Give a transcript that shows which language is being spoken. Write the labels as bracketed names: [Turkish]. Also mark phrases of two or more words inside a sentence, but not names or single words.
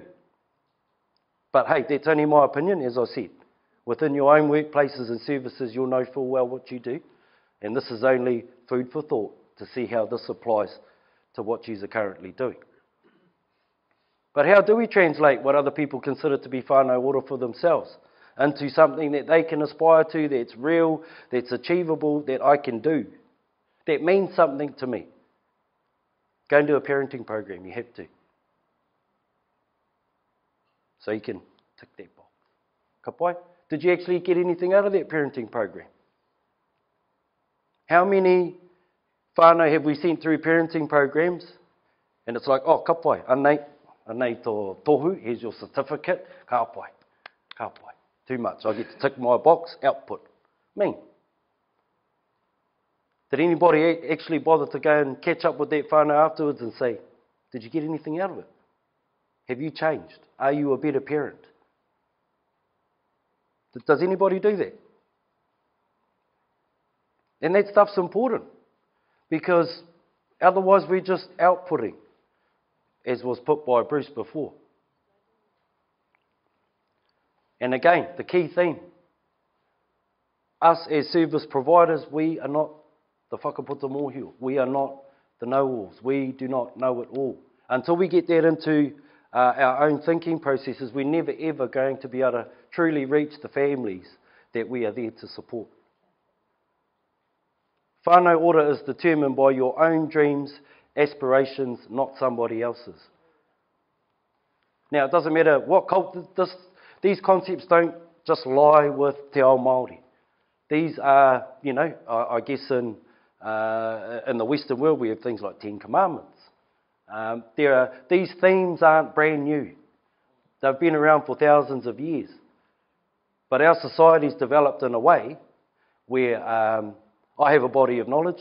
[English] But hey, that's only my opinion, as I said. Within your own workplaces and services, you'll know full well what you do. And this is only food for thought to see how this applies to what you are currently doing. But how do we translate what other people consider to be [Māori] whānau ora [English] for themselves into something that they can aspire to, that's real, that's achievable, that I can do, that means something to me? Go and do a parenting program, you have to. So you can tick that box. [Māori] Ka pai? [English] Did you actually get anything out of that parenting program? How many whānau have we sent through parenting programs? And it's like, [Māori] oh, ka pai, anei tō tohu, [English] here's your certificate, [Māori] ka pai. [English] Too much, I get to tick my box, output. Me. Did anybody actually bother to go and catch up with that whānau afterwards and say, did you get anything out of it? Have you changed? Are you a better parent? Does anybody do that? And that stuff's important. Because otherwise we're just outputting, as was put by Bruce before. And again, the key theme. Us as service providers, we are not the [Māori] whakaputa mōhio. [English] We are not the know-alls. We do not know it all. Until we get that into our own thinking processes, we're never ever going to be able to truly reach the families that we are there to support. [Māori] Whānau ora [English] is determined by your own dreams, aspirations, not somebody else's. Now, it doesn't matter what culture, these concepts don't just lie with [Māori] te ao Māori. [English] These are, I guess in the Western world we have things like 10 Commandments. These themes aren't brand new. They've been around for thousands of years. But our society's developed in a way where I have a body of knowledge.